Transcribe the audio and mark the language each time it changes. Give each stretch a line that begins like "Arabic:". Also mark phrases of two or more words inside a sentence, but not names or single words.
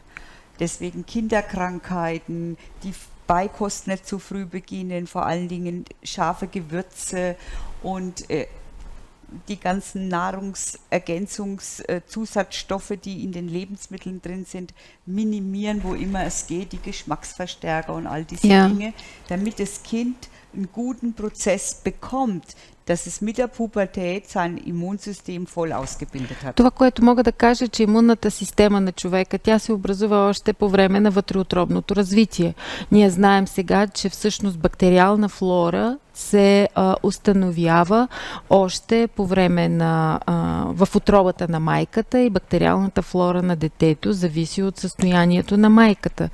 German: Deswegen Kinderkrankheiten, die Beikost nicht zu früh beginnen, vor allen Dingen scharfe Gewürze und die ganzen Nahrungsergänzungszusatzstoffe, die in den Lebensmitteln drin sind, minimieren, wo immer es geht, die Geschmacksverstärker und all diese Dinge, damit das Kind einen guten Prozess bekommt, dass es mit der Pubertät sein Immunsystem voll ausgebildet hat.
Bulgarian: Това, което мога да кажа, е, че имунната система на човека, тя се образува още по време на вътреутробното развитие. Ние знаем сега, че всъщност бактериална флора се установява още по време на в утробата на майката, и бактериалната флора на детето зависи от състоянието на майката.